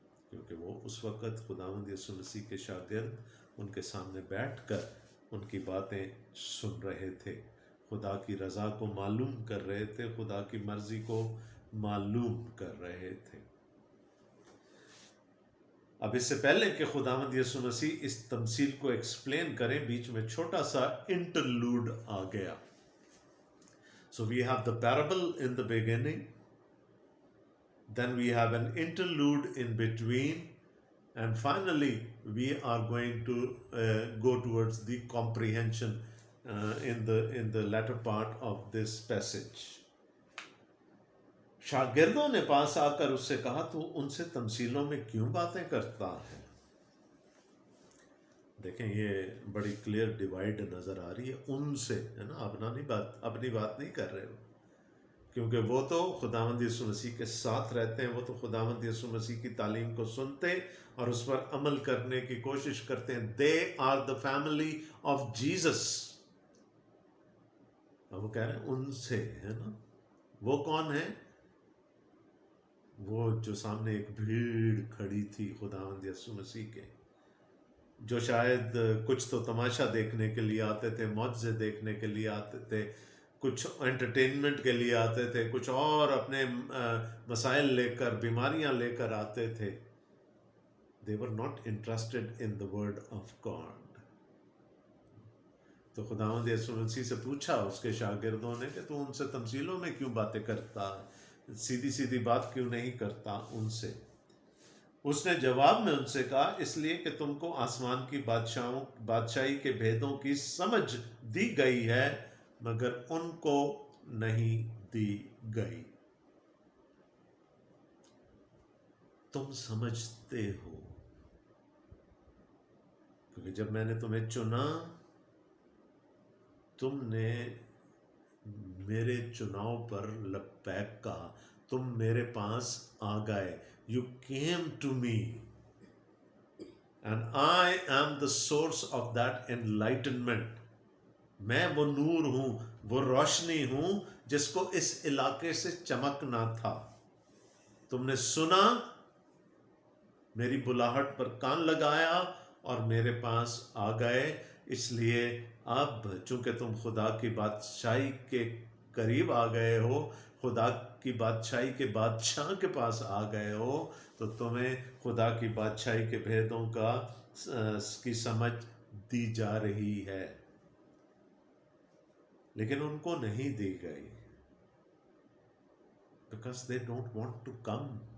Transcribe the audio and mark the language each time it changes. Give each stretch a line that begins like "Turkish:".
Urdu: کیونکہ وہ اس وقت خداوند یسوع مسیح کے شاگرد ان کے سامنے بیٹھ کر ان کی باتیں سن رہے تھے، خدا کی رضا کو معلوم کر رہے تھے، خدا کی مرضی کو معلوم کر رہے تھے. اب اس سے پہلے کہ خداوند یسوع مسیح اس تمثیل کو ایکسپلین کریں، بیچ میں چھوٹا سا انٹرلوڈ آ گیا.
English: So we have the parable in the beginning, then we have an interlude in between, and finally we are going to go towards the comprehension in the latter part of this passage.
Urdu: شاگردوں نے پاس آ کر اس سے کہا، تو ان سے تمثیلوں میں کیوں باتیں کرتا ہے؟ دیکھیں یہ بڑی کلیئر ڈیوائڈ نظر آ رہی ہے. ان سے ہے نا، اپنی بات نہیں کر رہے ہو، کیونکہ وہ تو خداوند یسوع مسیح کے ساتھ رہتے ہیں، وہ تو خداوند یسوع مسیح کی تعلیم کو سنتے اور اس پر عمل کرنے کی کوشش کرتے ہیں.
English: They are the family of Jesus.
Urdu: اب وہ کہہ رہے ہیں ان سے، ہے نا. وہ کون ہے؟ وہ جو سامنے ایک بھیڑ کھڑی تھی خداوند یسوع مسیح کے، جو شاید کچھ تو تماشا دیکھنے کے لیے آتے تھے، معجزے دیکھنے کے لیے آتے تھے، کچھ انٹرٹینمنٹ کے لیے آتے تھے، کچھ اور اپنے مسائل لے کر، بیماریاں لے کر آتے تھے.
English: They were not interested in the word of God.
Urdu: تو خداوند یسوع مسیح سے پوچھا اس کے شاگردوں نے کہ تو ان سے تمثیلوں میں کیوں باتیں کرتا ہے، سیدھی بات کیوں نہیں کرتا ان سے؟ اس نے جواب میں ان سے کہا، اس لیے کہ تم کو آسمان کی بادشاہی کے بھیدوں کی سمجھ دی گئی ہے، مگر ان کو نہیں دی گئی. تم سمجھتے ہو، کیونکہ جب میں نے تمہیں چنا، تم نے میرے چناؤ پر لبیک کہا، تم میرے پاس آ گئے.
English: You came to me and I am the source of that enlightenment.
Urdu: میں وہ نور ہوں، وہ روشنی ہوں جس کو اس علاقے سے چمکنا تھا. تم نے سنا، میری بلاہٹ پر کان لگایا اور میرے پاس آ گئے. اس لیے اب چونکہ تم خدا کی بادشاہی کے قریب آ گئے ہو، خدا کی بادشاہی کے بادشاہ کے پاس آ گئے ہو، تو تمہیں خدا کی بادشاہی کے بھیدوں کی سمجھ دی جا رہی ہے، لیکن ان کو نہیں دی گئی
English: because they don't want to come.